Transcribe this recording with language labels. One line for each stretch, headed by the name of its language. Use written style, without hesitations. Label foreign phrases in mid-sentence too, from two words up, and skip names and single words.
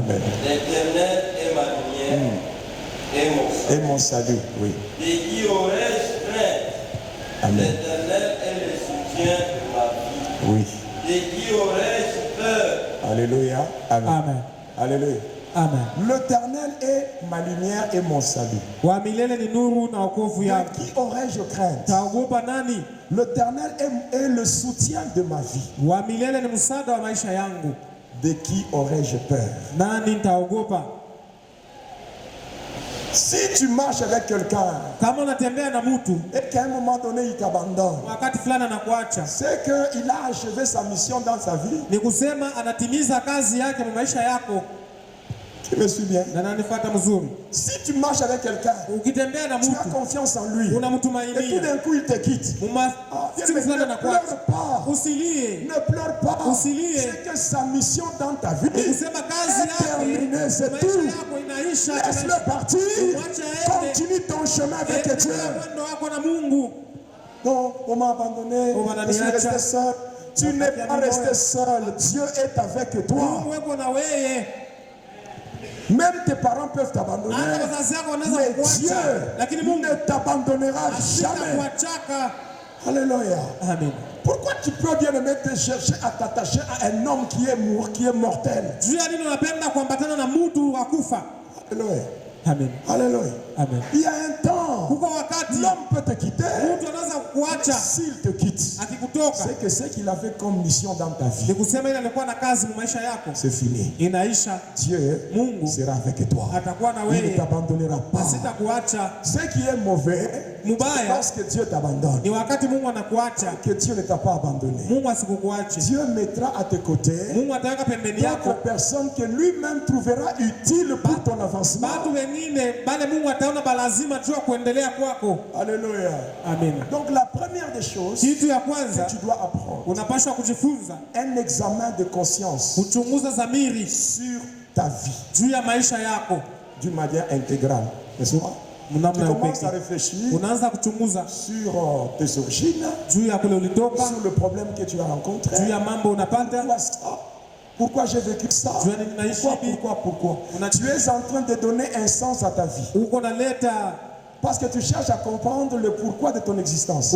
French: L'Éternel est ma lumière et mon salut. Oui. De qui aurais-je crainte? Amen. L'Éternel est le soutien soutien de ma vie. Oui. De qui aurais-je peur? Alléluia. Amen. Amen. Alléluia. Amen. L'Éternel est ma lumière et mon salut.
Swahili: Wa milele ni nuru na wokovu
French: De
Swahili: yangu.
French: qui aurais-je crainte?
Swahili: Taogopa nani?
French: L'Éternel est le soutien de ma vie.
Swahili: Wa milele ni msaada wa maisha yangu.
French: De qui aurais-je peur?
Swahili: Nani nitaogopa?
French: Si tu marches avec quelqu'un
Swahili: Kama unatembea na mtu
French: et qu'à un moment donné il t'abandonne,
Swahili: wakati fulani anakuacha,
French: c'est qu'il a achevé sa mission dans sa vie.
Swahili: ni kusema anatimiza kazi yake kwa maisha yako.
French: Tu me suis bien?
Swahili: Na nanifuata mzuri.
French: Si tu marches avec quelqu'un,
Swahili: Ukitembea na
French: tu as
Swahili: mtu
French: confiance en lui, et tout
Swahili: unamtumainia,
French: d'un coup il te quitte.
Swahili: siku
French: Ne
Swahili: fulani anakuacha,
French: pleure pas.
Swahili: usilie.
French: Ne pleure pas.
Swahili: Usilie.
French: C'est que sa mission dans ta vie
Swahili: Ni kusema kazi
French: est terminée,
Swahili: yake
French: c'est
Swahili: maisha
French: tout.
Swahili: yako inaisha.
French: Laisse-le partir. Continue ton chemin avec Dieu.
Swahili: Mwendo wako na Mungu.
French: Non, on m'a abandonné. Je suis resté seul. Tu n'es pas resté seul. Dieu est avec toi.
Swahili: Mungu wako na wewe.
French: Même tes parents peuvent t'abandonner.
Swahili: Hata wazazi wako wanaweza
French: Mais
Swahili: kukuacha,
French: Dieu
Swahili: lakini Mungu
French: ne t'abandonnera jamais.
Swahili: hatakuachaka.
French: Alléluia. Amen. Pourquoi tu peux bien aimer te chercher à t'attacher à un homme qui est mortel?
Swahili: Juu ya nini unapenda kuambatana na mtu wa kufa?
French: Alléluia. Amen. Alléluia. Amen. Il y a un temps,
Swahili: Kuko wakati
French: l'homme peut te quitter.
Swahili: mtu anaweza kukuacha
French: S'il te quitte,
Swahili: akikutoka.
French: c'est que ce qu'il avait comme mission dans ta
Swahili: Ni
French: vie,
Swahili: kusema ile alikuwa na kazi mu maisha yako
French: c'est fini.
Swahili: inaisha.
French: Dieu
Swahili: Mungu
French: sera avec toi.
Swahili: atakuwa na
French: Il ne
Swahili: wewe,
French: t'abandonnera pas.
Swahili: asitakuacha.
French: Ce qui est mauvais, c'est
Swahili: Mubaya
French: parce que Dieu t'abandonne.
Swahili: ni wakati Mungu anakuacha.
French: Que Dieu ne t'a pas abandonné.
Swahili: Mungu asikukuache.
French: Dieu mettra à tes côtés
Swahili: Mungu ataweka pembeni yako
French: d'autres personnes que lui-même trouvera utiles pour ton avancement.
Swahili: watu wengine bale Mungu ataona balazima juu ya kuendelea kwako.
French: Alléluia. Amen. Donc la première des choses
Swahili: Kitu ya
French: que
Swahili: kwanza
French: tu dois apprendre,
Swahili: unapaswa kujifunza
French: un examen de conscience
Swahili: kuchunguza dhamiri
French: sur ta vie
Swahili: juu ya maisha yako
French: d'une manière intégrale. N'est-ce pas? Tu
Swahili: namna ya
French: commences à
Swahili: upekee.
French: réfléchir
Swahili: Unaanza kuchunguza
French: sur tes origines,
Swahili: juu ya kule ulitoka,
French: sur le problème que tu as rencontré.
Swahili: juu ya mambo unapata,
French: Pourquoi ça? Pourquoi j'ai vécu ça?
Swahili: juu ya nini naishi hivi.
French: Pourquoi? Tu es en train de donner un sens à ta vie.
Swahili: Uko naleta,
French: Parce que tu cherches à comprendre le pourquoi de ton existence.